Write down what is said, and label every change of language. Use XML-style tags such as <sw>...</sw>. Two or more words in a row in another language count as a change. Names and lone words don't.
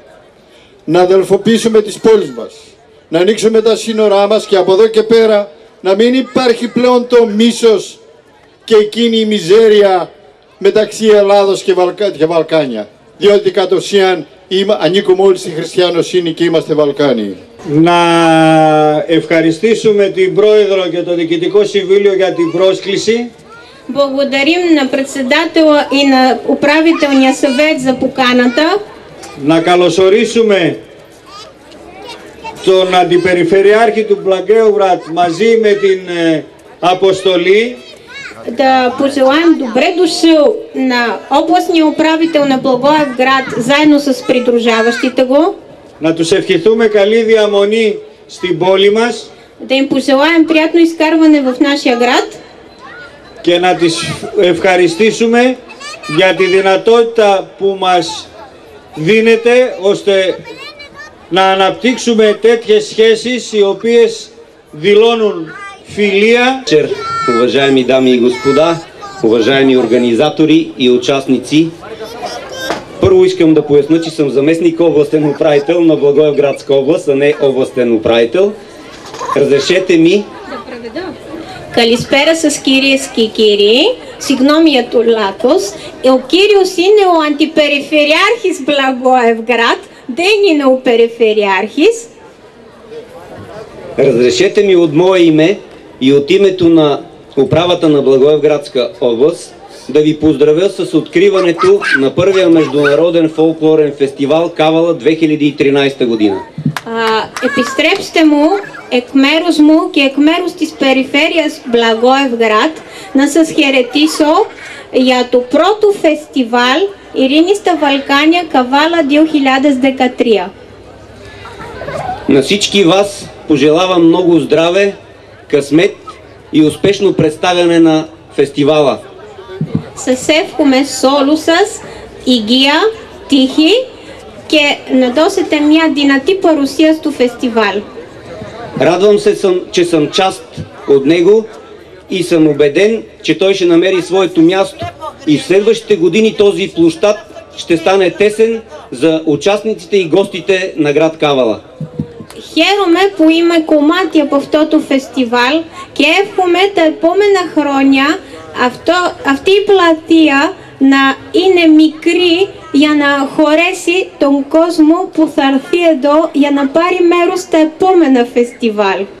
<el>Να αδελφοποιήσουμε τις πόλεις μας, να ανοίξουμε τα σύνορά μας και από εδώ και πέρα να μην υπάρχει πλέον το μίσος και εκείνη η μιζέρια μεταξύ Ελλάδος και Βαλκάνια. Διότι κατ' ουσίαν ανήκουμε όλοι στη χριστιανοσύνη και είμαστε Βαλκάνοι. Να ευχαριστήσουμε την Πρόεδρο και το Διοικητικό Συμβούλιο για την πρόσκληση.</el> <bg>Благодарим на председателя и на управителния съвет за поканата.</bg> <el>Να καλωσορίσουμε τον Αντιπεριφερειάρχη του Благоевград μαζί με την αποστολή.</el> <bg>Да пожелаем добре дошъл на областния управител на Благоевград заедно с придружаващите го.</bg> <el>Να τους ευχηθούμε καλή διαμονή στην πόλη μας.</el> <bg>Да им пожелаем приятно изкарване в нашия град.</bg> <el>Και να τις ευχαριστήσουμε για τη δυνατότητα που μας δίνεται ώστε να αναπτύξουμε τέτοιες σχέσεις οι οποίες δηλώνουν φιλία.</el> <bg>Уважаеми дами и господа, уважаеми организатори и участници, първо искам да поясня, че съм заместник областен управител на Благоевградска област, а не областен управител. Разрешете ми.</bg> <el>Καλησπέρα σας κυρίες και κύριοι, συγγνώμη για το λάθος, ο κύριος είναι ο Αντιπεριφερειάρχης Благоевград, δεν είναι ο Περιφερειάρχης.</el> <bg>Разрешете ми от мое име и от името на управата на Благоевградска област да ви поздравя с откриването на първия международен фолклорен фестивал Кавала 2013 година.</bg> <el>Επιστρέψτε μου εκ μέρους μου και εκ μέρους της περιφέρειας Благоевград να σας χαιρετήσω για το πρώτο φεστιβάλ Ειρήνη στα Βαλκάνια Καβάλα 2013.</el> <bg>На всички вас пожелавам много здраве, късмет и успешно представяне на фестивала.</bg> <el>Σας εύχομαι σε όλους σας υγεία, τύχη και να δώσετε μια δυνατή παρουσία στο φεστιβάλ.</el> <bg>Радвам се, че съм част от него и съм убеден, че той ще намери своето място и в следващите години този площад ще стане тесен за участниците и гостите на град Кавала.</bg> <el>Χαίρομαι που είμαι κομμάτι από αυτό το φεστιβάλ και εύχομαι τα επόμενα χρόνια αυτή η πλατεία να είναι μικρή για να χωρέσει τον κόσμο που θα έρθει εδώ για να πάρει μέρος στα επόμενα φεστιβάλ.</el>